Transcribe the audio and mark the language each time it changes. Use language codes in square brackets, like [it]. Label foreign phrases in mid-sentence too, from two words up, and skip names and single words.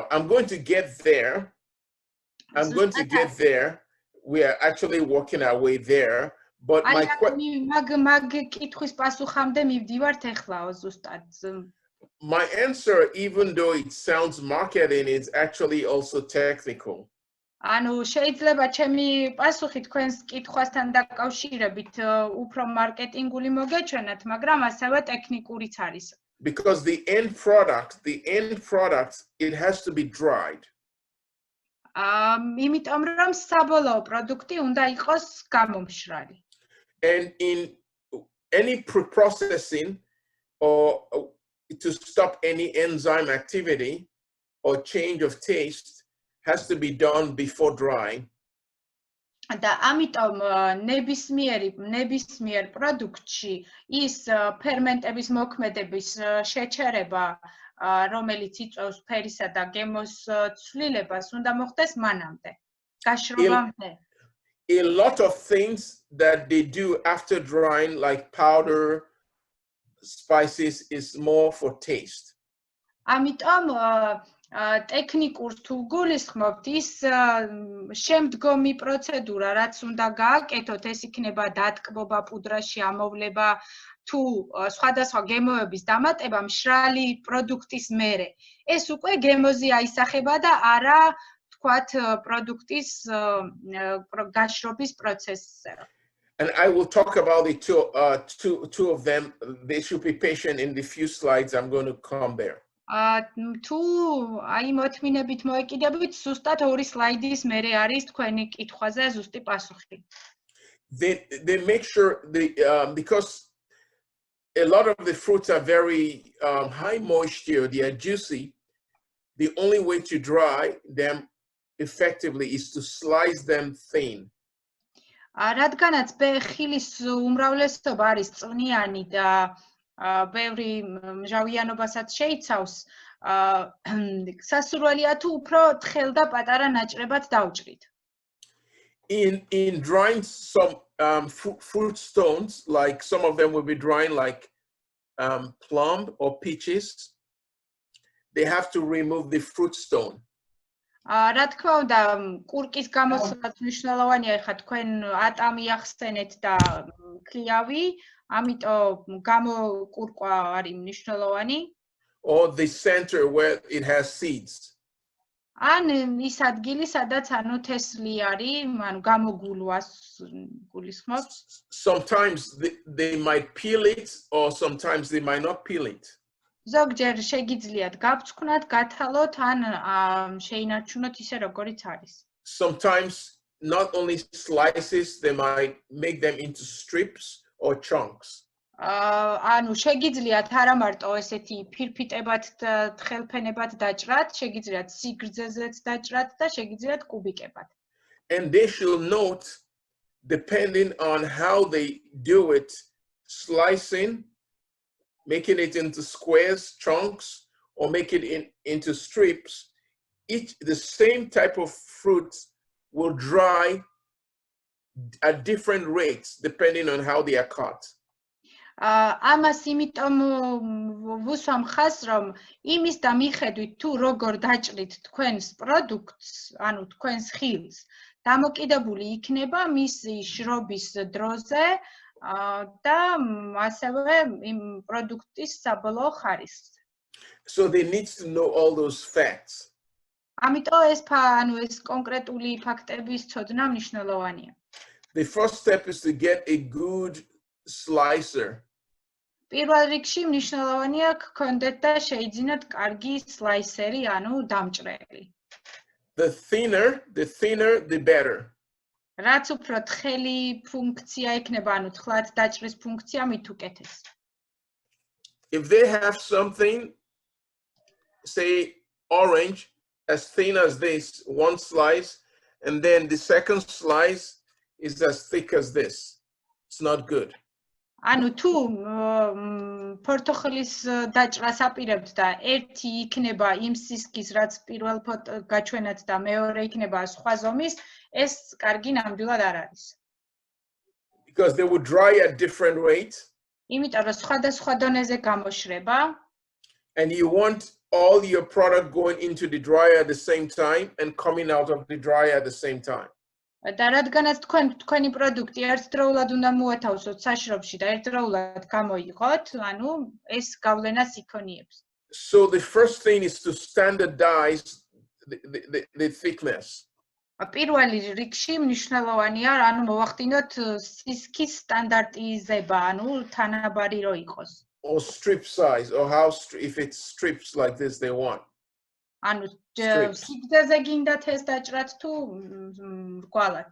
[en] I'm going to get there. I'm going to get there. We are actually working our way there. But my answer, even though it sounds marketing, is actually also technical. [ka] ანუ შეიძლება ჩემი პასუხი თქვენს კითხვასთან დაკავშირებით უფრო მარკეტინგული მოგეჩვენათ, მაგრამ ასევე ტექნიკურიც არის. [en] Because the end product, it has to be dried. [ka] იმიტომ რომ საბოლოო პროდუქტი უნდა იყოს გამომშრალი. [en] And in any pre-processing or to stop any enzyme activity or change of taste has to be done before drying. [ka] და ამიტომ ნებისმიერ პროდუქტში ის ფერმენტების მოქმედების შეჩერება, რომელიც იწვევს ფერისა და გემოს ცვლილებას, უნდა მოხდეს მანამდე, გაშრობამდე. [en] A lot of things that they do after drying, like powder, spices, is more for taste. [ka] ამიტომ ტექნიკურ თუ გულისხმობთ ის შემდგომი პროცედურა, რაც უნდა გააკეთოთ, ეს იქნება დატკბობა, პუდრაში ამოვლება თუ სხვადასხვა გემოების დამატება მშრალი პროდუქტის მერე. ეს უკვე გემოზე აისახება და არა თქვათ პროდუქტის გაშრობის პროცესზე. [en] And I will talk about it two of them. They should be patient in the few slides. I'm going to come there. [ka] თუ აი მოთმინებით მოეკიდებით, ზუსტად 2 სლაიდის მერე არის თქვენი კითხვაზე ზუსტი პასუხი. [en] They make sure because a lot of the fruits are very high moisture, they are juicy. The only way to dry them effectively is to slice them thin. [ka] რადგანაც ხილის უმრავლესობა არის წვნიანი და ბევრი მჟავიანობასაც შეიცავს, სასურველია თუ უფრო თხელ და პატარა ნაჭრებად დავჭრით. [en] In drying some fruit stones, like some of them will be drying like plum or peaches, they have to remove the fruit stone. [ka] რა თქმა უნდა, კურკის გამოსვლაც მნიშვნელოვანია, ეხლა თქვენ ატამი ახსენეთ და ქლიავი, ამიტომ გამოკურკვა არის მნიშვნელოვანი. [en] Or the center where it has seeds. [ka] ან ის ადგილი, სადაც ანუ თესლი არის, ანუ გამოგულვას გულისხმობს. [en] Sometimes they might peel it, or sometimes they might not peel it. [ka] ზოგჯერ შეგიძლიათ გავწკვნათ, გათალოთ, ან შეინარჩუნოთ ისე როგორიც არის. [en] Sometimes not only slices, they might make them into strips or chunks. [ka] ანუ შეგიძლიათ არა მარტო ესეთი ფირფიტებად და თხელფენებად დაჭრათ, შეგიძლიათ სიგრძეზეც დაჭრათ და შეგიძლიათ კუბიკებად. [en] And they should note, depending on how they do it, slicing, making it into squares, chunks, or make it into strips, the same type of fruit will dry at different rates depending on how they are cut. [ka] ამას იმიტომ ვუსვამ ხაზს, რომ იმის და მიხედვით თუ როგორ დაჭრით თქვენს პროდუქტს, ანუ თქვენს ხილს, დამოკიდებული იქნება მისი შრობის დროზე და ასევე იმ პროდუქტის საბოლოო ხარისხზე. [en] So they need to know all those facts. [ka] ამიტომ ეს კონკრეტული ფაქტების ცოდნა მნიშვნელოვანია. [en] The first step is to get a good slicer. [ka] პირველ რიგში მნიშვნელოვანია გქონდეთ და შეიძინოთ კარგი სლაისერი, ანუ დამჭრელი. [en] The thinner, the better. [ka] რაც უფრო თხელი ფუნქცია იქნება, ანუ თხლად დაჭრის ფუნქცია, მით უკეთეს. [en] If they have something, say orange, as thin as this, one slice, and then the second slice is as thick as this, it's not good. [ka] ანუ თუ პორტოხელის დაჭრას აპირებთ და ერთი იქნება იმ სისქის, რაც პირველ გაჩვენათ და მეორე იქნება სხვა ზომის, ეს კარგი ნამდვილად არ არის. [en] Because they would dry at different rates. [ka] იმიტომ რომ სხვადასხვა დონეზე გამოშრება. [en] And you want all your product going into the dryer at the same time and coming out of the dryer at the same time. [ka] და რადგანაც თქვენი პროდუქტი ერთდროულად უნდა მოათავსოთ საშრობში და ერთდროულად გამოიღოთ, ანუ ეს გავლენას იქონიებს. [en] So the first thing is to standardize the thickness. [ka] პირველი რიგში მნიშვნელოვანია, ანუ მოვახდინოთ სისქის სტანდარტიზება, ანუ თანაბარი რო იყოს. [en] Or strip size, or how if it's strips like this they want. [ka] ანუ სიგრძეზე გინდათ ეს დაჭრათ თუ რგვალად.